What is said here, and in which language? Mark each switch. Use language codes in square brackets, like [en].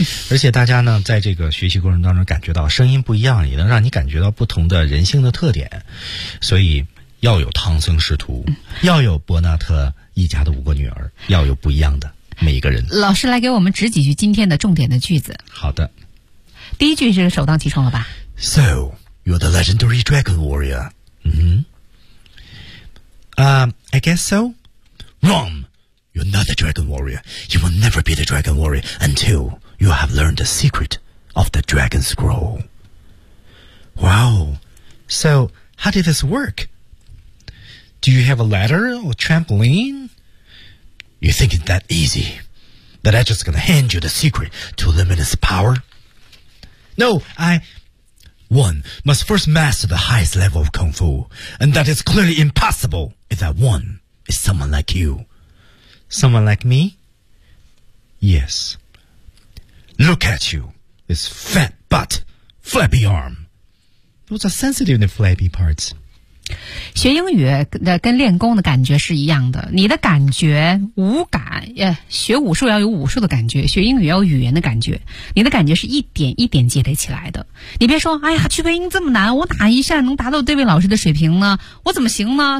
[zh] 而且大家呢在这个学习过程当中感觉到声音不一样，也能让你感觉到不同的人性的特点，所以要有唐僧师徒，要有伯纳特一家的五个女儿，要有不一样的每一个人。老师来给我们指几句今天的重点的句子。好的，第一句是首当其冲了吧。 [en] So you're the legendary dragon warrior、I guess so. WrongYou're not the dragon warrior. You will never be the dragon warrior until you have learned the secret of the dragon scroll. Wow. So, how did this work? Do you have a ladder or trampoline? You think it's that easy? That I'm just gonna hand you the secret to limitless power? No, I... One must first master the highest level of kung fu, and that is clearly impossible if that one is someone like you. Someone like me? Yes. Look at you, this fat butt, flabby arm. Those are sensitive in the flabby parts. [zh] 学英语的跟练功的感觉是一样的，你的感觉无感，学武术要有武术的感觉，学英语要有语言的感觉，你的感觉是一点一点积累起来的。你别说，哎呀，去配音这么难，我哪一下能达到这位老师的水平呢？我怎么行呢？